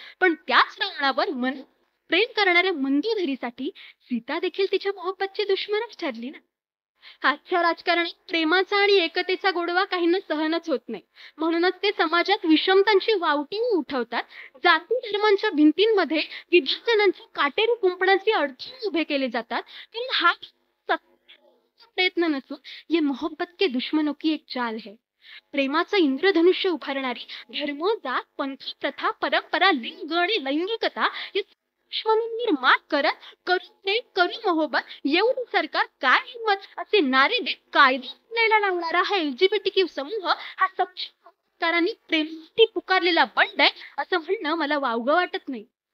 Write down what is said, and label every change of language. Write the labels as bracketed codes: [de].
[mr] पण त्याच रावणावर मन प्रेम करणाऱ्या मंदोदरीसाठी सीता देखील तिच्या मोहब्बतची दुश्मनच ठरली ना. आजच्या राजकारणात प्रेमाचा आणि एकतेचा गोडवा काहींना सहनच होत नाही. म्हणूनच ते समाजात विषमतांची वावटी उठवतात. जाती धर्मांच्या भिंतींमध्ये विभाजनांचे काटेरी कुंपणाचे अडथळे उभे केले जातात. कारण हा प्रयत्न नसून [hi] ये मोहब्बत के दुश्मनों की एक चाल है. [mr] प्रेमाचं इंद्रधनुष्य उभारणारी धर्म, जात, पंथ, प्रथा, परंपरा, लिंग आणि लैंगिकता या दुश्मनांवर मात करत करू मोहब्बत एवढी सरकार काय हिंमत असे नारे देत कायदा आणायला लावणारा हा एलजीबीटीक्यू समूह हा सरकारांनी प्रेमासाठी पुकारलेला बंड आहे असं म्हणणं मला वावगं वाटत नाही.